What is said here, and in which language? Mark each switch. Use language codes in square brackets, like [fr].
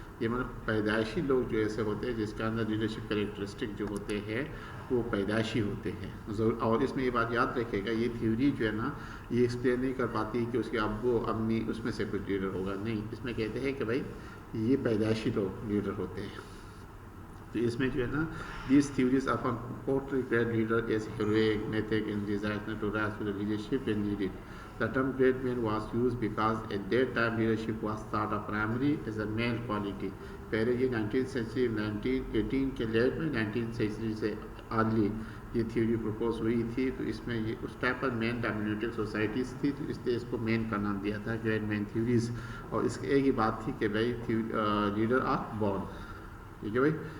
[hi] ये मतलब पैदाइशी लोग जो ऐसे होते हैं जिसके अंदर लीडरशिप कैरेक्टरिस्टिक जो होते हैं वो पैदाइशी होते हैं ज़रूर। और इसमें ये बात याद रखेगा, ये थ्योरी जो है ना, ये एक्सप्लेन नहीं कर पाती कि उसके अब्बू अम्मी उसमें से कुछ लीडर होगा, नहीं। इसमें कहते हैं कि भाई ये पैदाइशी लोग लीडर होते हैं। तो इसमें जो है ना, [en] these theories often portray great leader as heroic, mythic, and desire to rise to the leadership and lead it. The term great man was used because at that time leadership was thought of primarily as a male quality. [hi] पहले ये 19th century 1918 के late में 19th century से early ये theory propose हुई थी। तो इसमें ये उस टाइप पर मेन डोमिनेटेड सोसाइटीज़ थी, तो इसलिए इसको मेन का नाम दिया था, ग्रेट मैन थ्योरीज। और इसकी एक ही बात थी कि भाई [en] leader are born, [hi] ठीक है भाई।